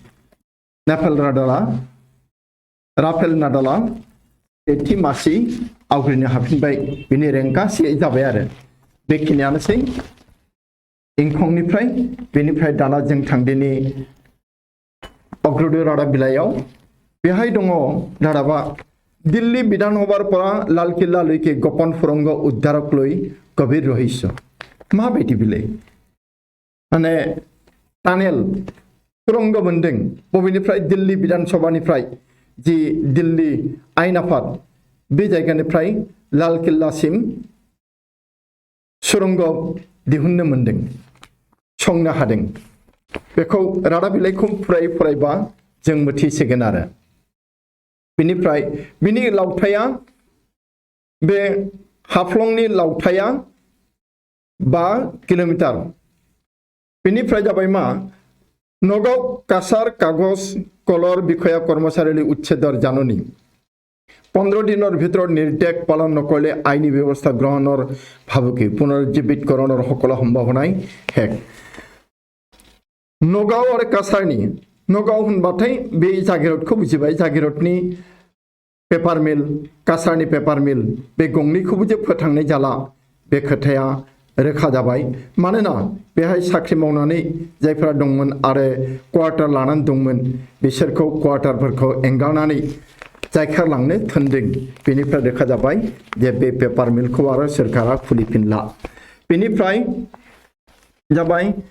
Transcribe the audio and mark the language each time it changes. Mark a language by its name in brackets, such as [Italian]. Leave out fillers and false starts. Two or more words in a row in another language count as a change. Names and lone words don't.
[Bodo] राफेल नाडालआ सेथि मासि आवग्रिनो हाफिनबाय। बिनि रेंकआ 1 जाबाय आरो। बेखिनियानोसै इंखंनिफ्राय। बेनिफ्राय दाना जों थांदिनि अग्रदूत रादाब बिलाइयाव। बेहाय दङ रादाबा [Assamese] দিল্লী বিধানসভাৰ পৰা লাল কিল্লালৈকে গোপন সুৰংগ উদ্ধাৰক লৈ গভীৰ ৰহস্য। [Bodo] माबायदि बिलाइ? माने टानेल सुरंग मोनदों बबेनिफ्राय? दिल्ली विधानसभानिफ्राय जि दिल्ली आयेन आफाद बे जायगानिफ्राय लाल किल्लासिम सुरंग दिहुननो मोनदों, संनो हादों। बेखौ रादाब बिलाइखौ फरायबा जों मिथिसिगोन आरो। बेनिफ्राय बिनि लावथाया, बे हाफ्लंनि लावथाया 5 किल'मिटार। बेनिफ्राय जाबाय मा? [Assamese] नगाव काছাৰ কাগজ কলৰ বিষয়া কৰ্মচাৰীলৈ উচ্ছেদৰ জাননী। 15 দিনৰ ভিতৰত নিৰ্দেশ পালন নকৰিলে আইনী ব্যৱস্থা গ্ৰহণৰ ভাবুকি। পুনৰুজ্জীৱিতকৰণৰ সকলো সম্ভাৱনাই শেষ। [Bodo] नगाव आरो काछारनि नगाव होनबाथाय बे जागिरदखौ बुजिबाय जागिरदनि पेपार मिल काछारनि पेपार मिल बे गंनैखौबो जे फोथांनाय जाला बे खोथाया रोखा जाबाय मानोना बेहाय साख्रि मावनानै जायफोरा दंमोन आरो क्वार्टार लानानै दंमोन बिसोरखौ क्वार्टारफोरखौ एंगारनानै जायखारलांनो थोनदों बेनिफ्राय रोखा जाबाय जे बे पेपार मिलखौ आरो सोरखारा खुलिफिनला बेनिफ्राय जाबाय